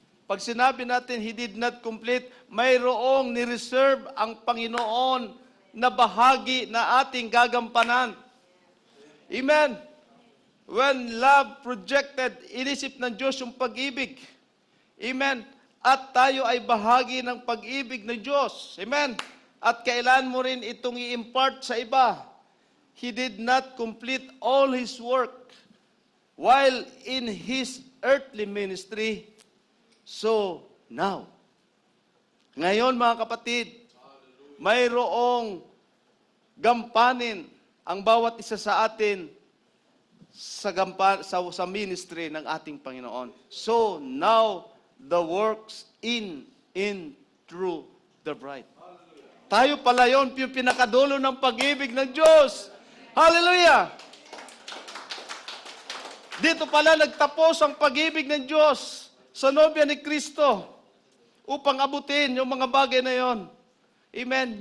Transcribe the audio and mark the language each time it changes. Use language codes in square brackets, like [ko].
[tl] Pag sinabi natin, [en] He did not complete, [tl] mayroong ni-reserve ang Panginoon na bahagi na ating gagampanan. Amen. [en] When love projected, [tl] inisip ng Diyos yung pag-ibig. Amen. At tayo ay bahagi ng pag-ibig ng Diyos. Amen. At kailan mo rin itong i-impart sa iba. [en] He did not complete all His work while in His earthly ministry. So, now. [tl] Ngayon, mga kapatid, mayroong gampanin ang bawat isa sa atin sa ministry ng ating Panginoon. [en] So, now, the works in, through the bride. [tl] Tayo pala yun, yung pinakadulo ng pag-ibig ng Diyos. Hallelujah! Dito pala nagtapos ang pag-ibig ng Diyos sa nobya ni Kristo upang abutin yung mga bagay na yon. Amen?